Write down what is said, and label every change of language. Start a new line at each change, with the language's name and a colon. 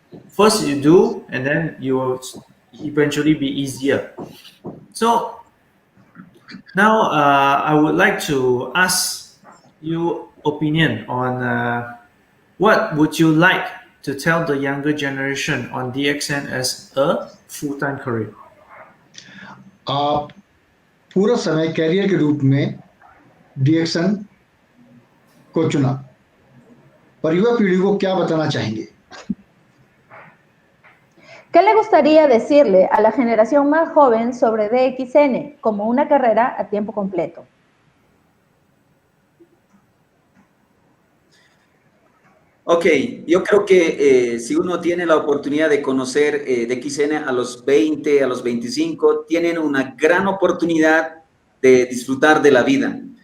English: First you do, and then you will eventually be easier. So now I would like to ask your opinion on what would you like to tell the younger generation on DXN as a full-time career?
Hindi: आप पूरा समय career के रूप में डीएक्सन को चुना, पर युवा पीढ़ी को क्या बताना चाहेंगे?
Spanish: ¿Qué le gustaría decirle a la generación más joven sobre DXN como una carrera a tiempo completo? Ok, yo creo que si uno tiene la oportunidad de conocer DXN a los 20, a los 25, tienen una gran oportunidad de disfrutar de la vida.